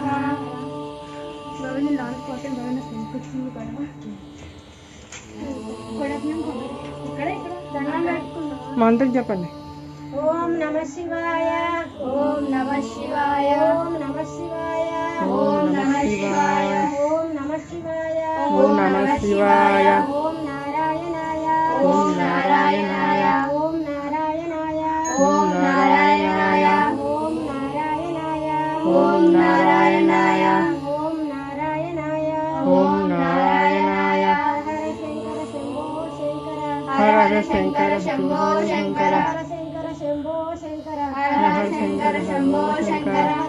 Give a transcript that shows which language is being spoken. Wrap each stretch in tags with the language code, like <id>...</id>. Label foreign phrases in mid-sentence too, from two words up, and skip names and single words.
<te>భవన లాంగ్ పోషన్ భవన సంస్కృతి కూడా ఇక్కడ దండం పెట్టుకున్నాం. మంత్రం చెప్పండి.</te> <sa>ओं नमः शिवाय. ओं नमः शिवाय. ओं नमः शिवाय. ओं नमः शिवाय. ओं नमः शिवाय. ओं नमः शिवाय. ओं नारायणाय. ओं नारायणाय. ओं नारायणाय. ओं नारायणाय. ओं नारायणाय. ओं नारायणाय. ओं नारायणाय. हर हर शङ्कर शम्भो शङ्कर. हर हर शङ्कर शम्भो शङ्कर. हर हर शङ्कर शम्भो शङ्कर.</sa>